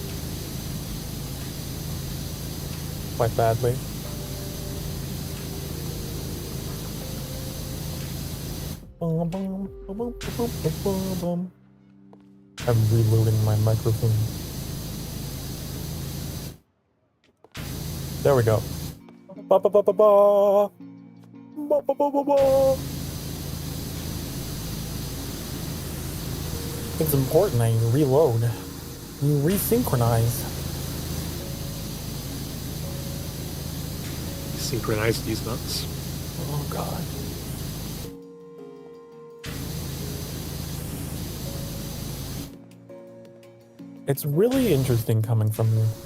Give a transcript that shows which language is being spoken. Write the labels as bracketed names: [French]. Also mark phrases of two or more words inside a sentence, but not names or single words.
[English] Quite badly. I'm reloading my microphone. There we go. Ba ba ba ba ba. Ba ba ba ba ba. It's important that you reload. You resynchronize. Synchronize these nuts. Oh god. It's really interesting coming from you.